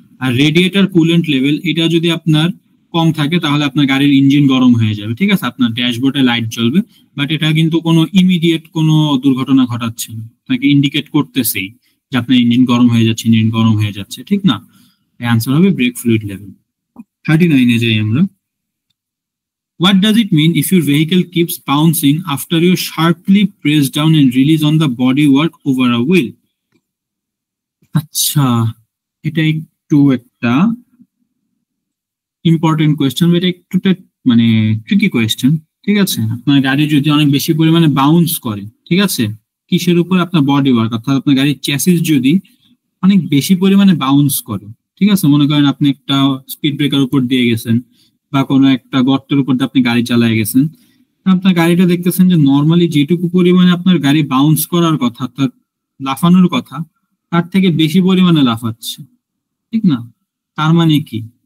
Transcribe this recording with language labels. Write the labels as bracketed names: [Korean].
[Bangla] আর radiator coolant level এটা যদি আপনার কম থাকে তাহলে আপনার গাড়ির ইঞ্জিন গরম হয়ে যাবে, ঠিক আছে? আপনার ড্যাশবোর্ডে লাইট জ্বলবে, বাট এটা কিন্তু কোনো ইমিডিয়েট কোনো দুর্ঘটনা ঘটাচ্ছে না, আপনাকে ইন্ডিকেট করতেছেই যে আপনার ইঞ্জিন গরম হয়ে যাচ্ছে, ইঞ্জিন গরম হয়ে যাচ্ছে, ঠিক না? অ্যান্সার হবে ব্রেক ফ্লুইড লেভেল। 39-এ যাই আমরা। [English] What does it mean if your vehicle keeps bouncing after you sharply press down and release on the bodywork over a wheel? [Bangla] আচ্ছা, এটা একটু একটা ইম্পর্টেন্ট কোয়েশ্চেন, এটা একটু মানে ট্রিকি কোয়েশ্চেন, ঠিক আছে? আপনার গাড়ি যদি অনেক বেশি পরিমাণে বাউন্স করে, ঠিক আছে, কিসের উপর? আপনার বডি ওয়ার্ক, অর্থাৎ আপনার গাড়ির চ্যাসিস যদি অনেক বেশি পরিমাণে বাউন্স করে, ঠিক আছে, মনে করেন আপনি একটা স্পিড ব্রেকার উপর দিয়ে গেছেন বা কোনো একটা গর্তের উপর দিয়ে আপনি গাড়ি চালায় গেছেন, আপনার গাড়িটা দেখতেছেন যে নর্মালি যেটুকু পরিমাণে আপনার গাড়ি বাউন্স করার কথা, অর্থাৎ লাফানোর কথা, তার থেকে বেশি পরিমাণে লাফাচ্ছে, ঠিক না? তার মানে কি?